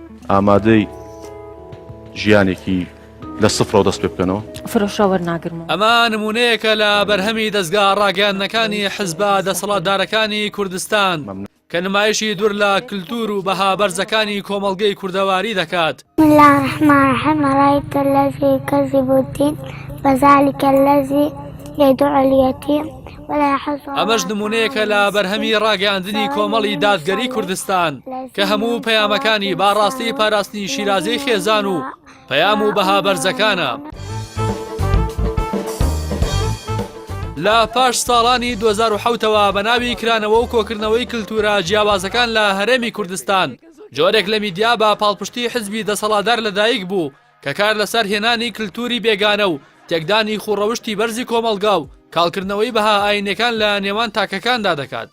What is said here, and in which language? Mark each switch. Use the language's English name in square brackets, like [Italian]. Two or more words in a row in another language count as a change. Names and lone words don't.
[Central Kurdish] ئامادەی ژیانێکی لە سفرەوە دەست پێ بکەنەوە. فرۆشە وەرناگرمەوە. ئەمە نمونەیەکە لە بەرهەمی دەستگا ڕاگەیاندنەکانی حیزبە دەسەڵاتدارەکانی کوردستان کە نمایشی دوور لە کللتور و بەها بەرزەکانی کۆمەڵگەی کوردەواری دەکات. [Arabic] بسم الله الرحمن الرحيم رأيت الذي يكذب الدين فذلك الذي يدعو اليتيم ولا يحض. [Central Kurdish] ئەمەش نمونەیەکە لە بەرهەمی ڕاگەیاندنی کۆمەڵی دادگەری کوردستان کە هەموو پەیامەکانی باڕاستی پاراستنی شیرازەی خێزان و پەیام و بەها بەرزەکانە. لە پاش ساڵانی 2007ەوە بە ناوی کرانەوە و کۆکردنەوەی کللتورە جیاوازەکان لە هەرێمی کوردستان جۆرێک لە میدیا بە پاڵپشتی حزبی دەسەڵاتدار لەدایک بوو کە کار لەسەر هێنانی کللتوری بێگانە و تێکدانی خوڕەوشتی بەرزی کۆمەلگا و کاڵکردنەوەی بەها ئاینەکان لە نێوان تاکەکاندا دەکات.